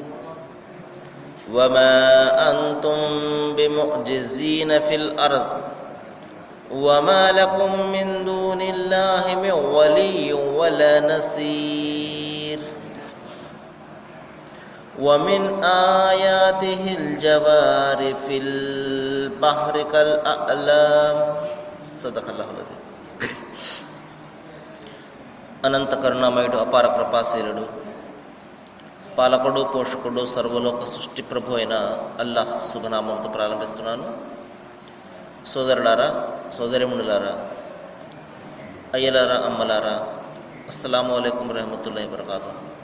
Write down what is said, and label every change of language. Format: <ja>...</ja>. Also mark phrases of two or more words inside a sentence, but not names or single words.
<ar>وما أنتم بمعجزين في الأرض وما لكم من دون الله من ولي ولا نصير ومن آياته الجوار في البحر كالأعلام صدق الله العظيم.</ar> <te>అనంత కరుణామయుడు అపార కృపాశీలుడు పాలకుడు పోషకుడు సర్వలోక సృష్టి ప్రభు అయిన అల్లాహ్ శుభనామంతో ప్రారంభిస్తున్నాను. సోదరులారా, సోదరిమునులారా, అయ్యలారా, అమ్మలారా,</te> <ar>السلام عليكم رحمة الله وبركاته.</ar>